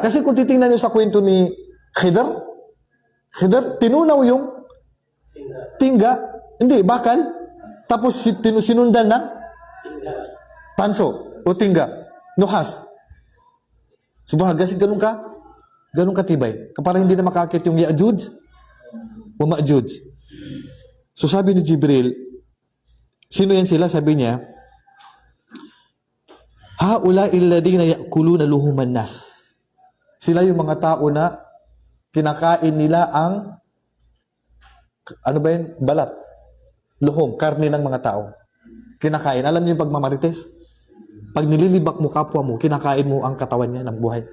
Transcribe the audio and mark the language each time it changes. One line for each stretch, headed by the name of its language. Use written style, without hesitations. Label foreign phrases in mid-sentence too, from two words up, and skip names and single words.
Filipino: Kasi kung titingnan nyo sa kwento ni Khidr, tinunaw yung tingga, hindi, bakal, tapos sinundan ng tanso o tingga, nuhas. Subhanallah, kasi ganun katibay. Para hindi na makakit yung Ya'juj o Ma'juj. So sabi ni Jibril, sino yan sila? Sabi niya,
Arabic: هؤلاء الذين يأكلون لحوم الناس.
Filipino: Sila yung mga tao na kinakain nila ang balat. Luhum, karne ng mga tao. Kinakain. Alam niyo yung pagmamarites? Pag nililibak mo kapwa mo, kinakain mo ang katawan niya ng buhay.